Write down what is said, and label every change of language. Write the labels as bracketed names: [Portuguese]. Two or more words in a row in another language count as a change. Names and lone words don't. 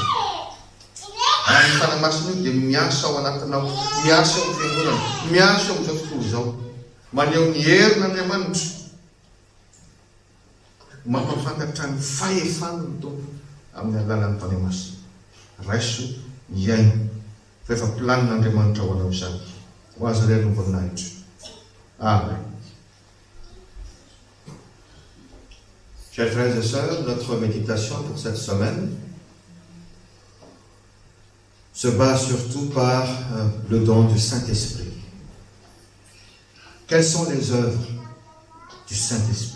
[Malagasy] Ary ny fanahy masina io dia miasa ao anatinao, miasa ao fiangonana, miasa ao izao tontolo izao. Maneho ny herin'Andriamanitra, mampafantatra ny fahefana ny tompo amin'ny alalan'ny fanahy masina. Raiso iaina fa efa planin'Andriamanitra ho anao izany. Ho azy irery no voninahitra. Amen. [French] Chers frères et sœurs, notre méditation pour cette semaine se base surtout par le don du Saint-Esprit. Quelles sont les œuvres du Saint-Esprit?